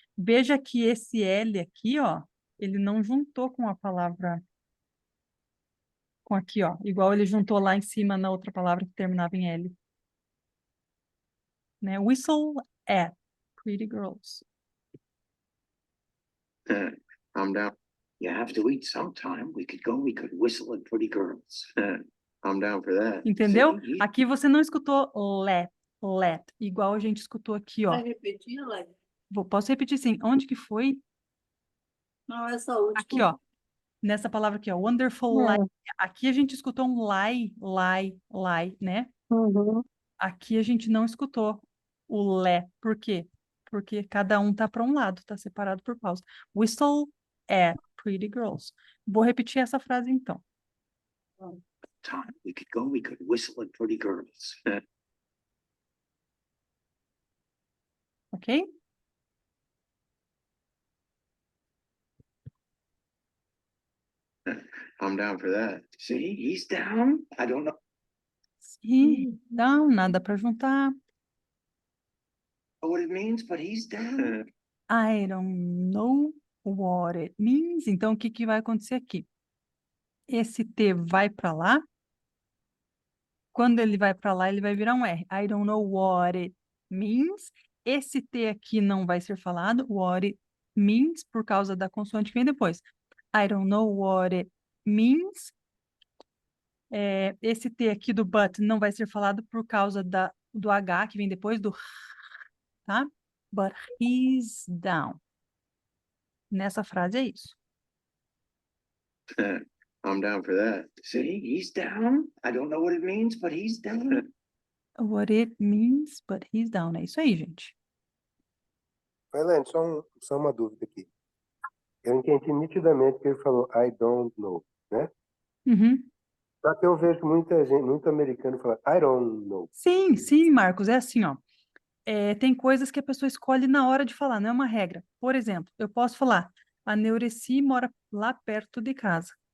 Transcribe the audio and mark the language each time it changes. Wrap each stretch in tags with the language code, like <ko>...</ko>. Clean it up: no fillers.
<pt>Veja que esse L aqui, ó, ele não juntou com a palavra, com aqui, ó, igual ele juntou lá em cima na outra palavra que terminava em L. Né?</pt> <en>Whistle at pretty girls. I'm down. You have to eat sometime. We could whistle at pretty girls. I'm down for that.</en> <pt>Entendeu?</pt> <en>See?</en> <pt>Aqui você não escutou let, igual a gente escutou aqui, ó. Vai repetir, Leque? Posso repetir sim. Onde que foi? Não, essa última. Aqui, ó. Nessa palavra aqui, ó. Wonderful É.</pt> <en>lie.</en> <pt>Aqui a gente escutou um lie, né? Uhum. Aqui a gente não escutou o le. Por quê? Porque cada um tá para um lado, tá separado por pausa.</pt> <en>Whistle at pretty girls.</en> <pt>Vou repetir essa frase então.</pt> <en>Time we could whistle at pretty girls. Ok? I'm down for that. See, he's down. I don't know</en> <pt>Sim, não, nada para juntar.</pt> <en>what it means, but he's down. I don't know what it means.</en> <pt>Então, o que que vai acontecer aqui? Esse T vai para lá. Quando ele vai para lá, ele vai virar um R.</pt> <en>I don't know what it means.</en> <pt>Esse T aqui não vai ser falado.</pt> <en>What it means,</en> <pt>por causa da consoante que vem depois.</pt> <en>I don't know what it means.</en> <pt>Esse T aqui do but não vai ser falado por causa do H que vem depois do tá?</pt> <en>But he's down.</en> <pt>Nessa frase é isso.</pt> <en>I'm down for that. See, he's down. I don't know what it means, but he's down. What it means, but he's down.</en> <pt>É isso aí, gente. Elaine, só uma dúvida aqui. Eu entendi nitidamente que ele falou</pt> <en>I don't know,</en> <pt>né? Uhum. Só que eu vejo muita gente, muito americano falar</pt> <en>I don't know.</en> <pt>Sim, Marcos, é assim, ó. Tem coisas que a pessoa escolhe na hora de falar, não é uma regra. Por exemplo, eu posso falar, a Neureci mora lá perto de casa.</pt>